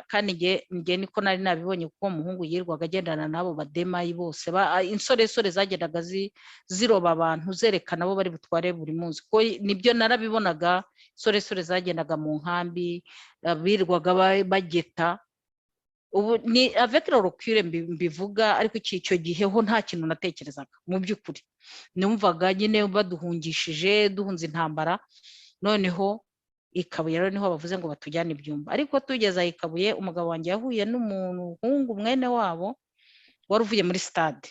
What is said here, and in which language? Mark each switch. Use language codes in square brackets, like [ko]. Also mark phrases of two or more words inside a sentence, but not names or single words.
[rw] Kandi nge niko nari nabibonye, kuko umuhungu yirwaga agendana nabo bademayi bose, insoresore zagendaga ziroba abantu zerekana abo bari butware buri munsi, ko nibyo narabibonaga. Insoresore zagendaga mu nkambi, birwaga bageta. Ubu ni [fr] avec le recul [rw] mbivuga, ariko icyo gihe ho nta kintu natekerezaga mu by'ukuri. Numvaga nyine baduhungishije, duhunze intambara. Noneho i Kabuye rero niho bavuze ngo batujyane Ibyumba. Ariko tugeze i Kabuye, umugabo wanjye yahuye n'umuhungu mwene wabo wari uvuye muri stade.